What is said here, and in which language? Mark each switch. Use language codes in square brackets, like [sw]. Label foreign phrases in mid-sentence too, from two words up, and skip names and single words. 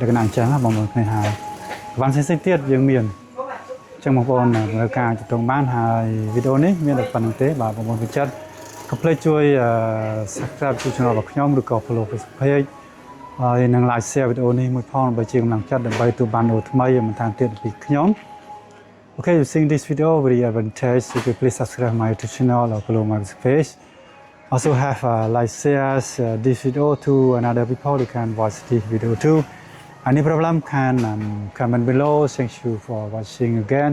[km] ក្ខណៈអញ្ចឹងបងប្អូនគ្នាហើយវ៉ាន់ផ្សេងទៀតយើងមានអញ្ចឹងបងប្អូនត្រូវការជុំបានហើយវីដេអូនេះមានតែប៉ុណ្្នឹងទេបាទបងប្អូនពិចិត្រកុំភ្លេចជួយ subscribe ជួយ channel របស់ខ្ញុំឬក៏ follow Facebook page ហើយនឹង [en] like share [km] វីដេអូនេះមួយផងដើម្បីជាកម្លាំងចិត្តដើម្បីទូបានវីដេអូថ្មីមិនតាមទៀតពីខ្ញុំ [en] Okay, if you think this video very advantage, you can please subscribe my YouTube channel or follow my page. Also have like share this video to another people who can watch this video too. Any problem can comment below. Thank you for watching again.